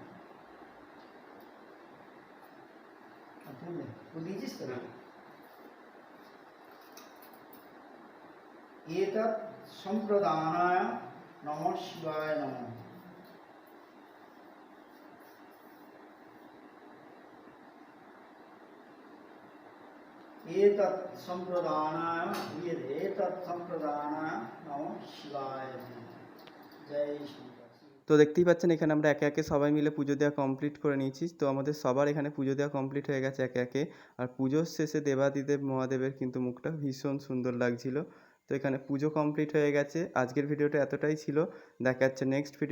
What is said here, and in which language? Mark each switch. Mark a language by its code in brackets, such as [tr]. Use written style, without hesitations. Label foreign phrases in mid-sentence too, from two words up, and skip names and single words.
[sa] एतत् संप्रदानाय नमः शिवाय नमः। एतत् संप्रदानाय नमः शिवाय नमः। जय श्री। [bn] তো দেখতেই পাচ্ছেন এখানে আমরা একে একে সবাই মিলে পুজো দেওয়া কমপ্লিট করে নিয়েছি। তো আমাদের সবার এখানে পুজো দেওয়া কমপ্লিট হয়ে গেছে একে একে। আর পুজোর শেষে দেবাদিদেব মহাদেবের কিন্তু মুখটা ভীষণ সুন্দর লাগছিল। তো এখানে পুজো কমপ্লিট হয়ে গেছে। আজকের ভিডিওটা এতটাই ছিল। দেখা যাচ্ছে নেক্সট ভিডিও।